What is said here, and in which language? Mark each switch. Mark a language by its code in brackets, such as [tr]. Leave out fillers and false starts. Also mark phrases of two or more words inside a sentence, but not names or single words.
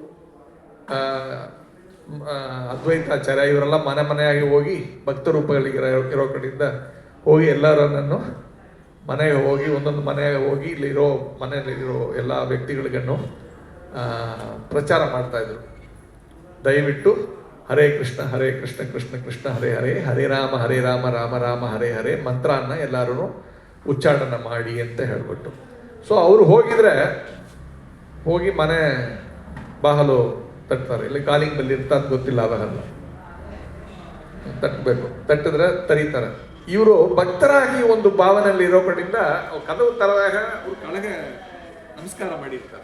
[kn] ಅದ್ವೈತಾಚಾರ್ಯ ಇವರೆಲ್ಲ ಮನೆ ಮನೆಯಾಗಿ ಹೋಗಿ ಭಕ್ತ ರೂಪಗಳಿಗೆ ಇರೋ ಕಡೆಯಿಂದ ಹೋಗಿ ಎಲ್ಲರನ್ನು ಮನೆಗೆ ಹೋಗಿ ಒಂದೊಂದು ಮನೆಗೆ ಹೋಗಿ ಇಲ್ಲಿರೋ ಮನೆಯಲ್ಲಿರೋ ಎಲ್ಲ ವ್ಯಕ್ತಿಗಳಿಗನ್ನು ಪ್ರಚಾರ ಮಾಡ್ತಾ ಇದ್ರು. ದಯವಿಟ್ಟು [sa] ಹರೇ ಕೃಷ್ಣ ಕೃಷ್ಣ ಕೃಷ್ಣ ಹರೇ ಹರೇ, ಹರೇ ರಾಮ ರಾಮ ರಾಮ ಹರೇ ಹರೇ [kn] ಮಂತ್ರನ ಎಲ್ಲರೂ ಉಚ್ಚಾಟನ ಮಾಡಿ ಅಂತ ಹೇಳ್ಬಿಟ್ಟು. ಸೊ ಅವರು ಹೋಗಿ ಮನೆ ಬಾಹಲು ತಟ್ತಾರೆ. ಇಲ್ಲಿ [en] calling bell [kn] ಇರ್ತ ಅಂತ ಗೊತ್ತಿಲ್ಲ, ಅವಾಗಲ್ಲ ತಟ್ಟಬೇಕು, ತಟ್ಟಿದ್ರೆ ತರೀತಾರೆ. ಇವರು ಭಕ್ತರಾಗಿ ಒಂದು ಭಾವನೆಯಲ್ಲಿ ಇರೋ ಕಡೆಯಿಂದ ಕದವು ತರದಾಗ ಅವ್ರು ಕೆಳಗೆ ನಮಸ್ಕಾರ ಮಾಡಿರ್ತಾರೆ.